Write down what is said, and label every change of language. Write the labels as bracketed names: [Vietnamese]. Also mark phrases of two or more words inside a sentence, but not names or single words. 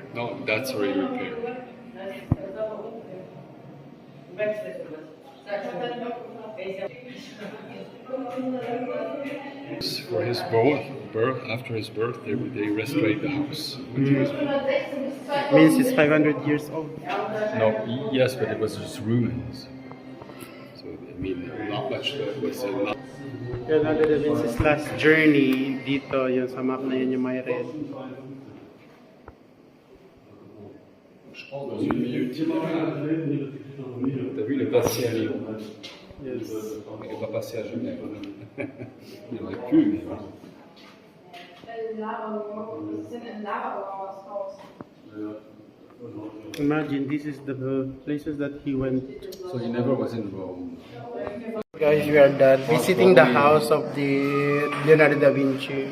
[English] No, that's already repaired. For his birth, after his birth, they restored the house. It means it's 500 years old. No, yes, but it was just ruins. So I mean, not much was a lot. [Filipino] Leonardo da Vinci's [English] last journey [Filipino] dito, yun sa map na yun yung may red. [French] T'as vu, il est passé à Lyon. [English] Yes. [French] Il n'est pas passé à Genève. Il aurait pu, mais voilà. [English] Imagine, this is the places that he went. So he never was in Rome. Guys, we are done visiting the house of the Leonardo da Vinci.